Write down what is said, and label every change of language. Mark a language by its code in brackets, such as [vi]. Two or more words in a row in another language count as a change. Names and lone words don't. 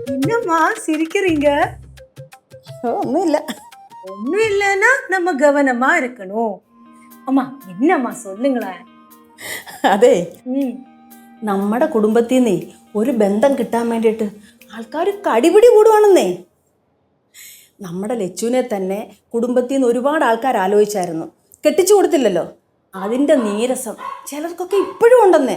[ta] என்னம்மா சிரிக்கிறீங்க? [ml] ഒന്നും ഇല്ല. [ta] ஒண்ணும் இல்லைன்னா நம்ம கவனமா இருக்கணும். அம்மா என்னம்மா சொல்லுங்களேன். [ml] അതെ, നമ്മുടെ കുടുംബത്തിൽ നിന്നേ ഒരു ബന്ധം കിട്ടാൻ വേണ്ടിയിട്ട് ആൾക്കാർ കടിപിടി കൂടുവാണെന്നേ. നമ്മുടെ ലച്ചുവിനെ തന്നെ കുടുംബത്തിൽ നിന്ന് ഒരുപാട് ആൾക്കാർ ആലോചിച്ചായിരുന്നു, കെട്ടിച്ചു കൊടുത്തില്ലല്ലോ. അതിൻ്റെ നീരസം ചിലർക്കൊക്കെ ഇപ്പോഴും ഉണ്ടെന്നേ.